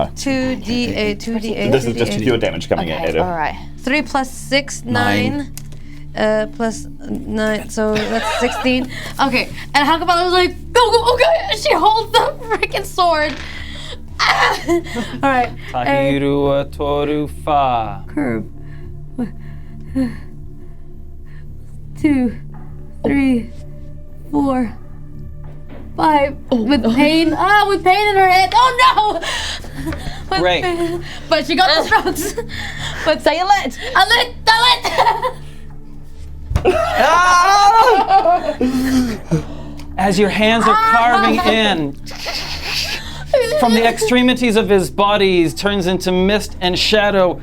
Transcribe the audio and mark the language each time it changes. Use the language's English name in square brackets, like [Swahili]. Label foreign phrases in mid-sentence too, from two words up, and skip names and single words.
[English] 2d8. 2d8. This is just 2d8. pure damage coming at Okay, him. all right. 3 plus 6, 9. Plus 9, so that's 16. Okay. And Ha-Kapella was like, go, okay. She holds the freaking sword. Ah! All right. [Māori] Tahiru toru fa. [English] Curve. 2, 3, 4, 5. With pain. With pain in her head. Oh no! With Great. pain. But she got the strokes. But Say a lit. a lit. As your hands are carving in, from the extremities of his body, he turns into mist and shadow.